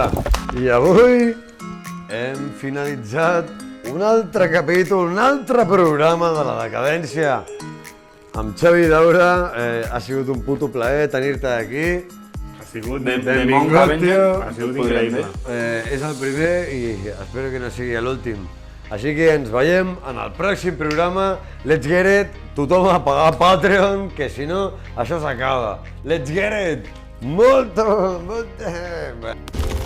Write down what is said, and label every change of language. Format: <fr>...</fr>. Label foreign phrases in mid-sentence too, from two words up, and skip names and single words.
<ca>I avui hem finalitzat un altre capítol, un altre programa de la decadència amb Xavi Daura. Ha sigut un puto plaer tenir-te aquí. Ha sigut Benvingut, tio. Ha sigut increïble. És el primer i espero que no sigui l'últim. Així que ens veiem en el pròxim programa.</ca> <en>Let's get it!</en> <ca>Tothom a pagar Patreon, que si no, això s'acaba.</ca> <en>Let's get it! Molto!</en>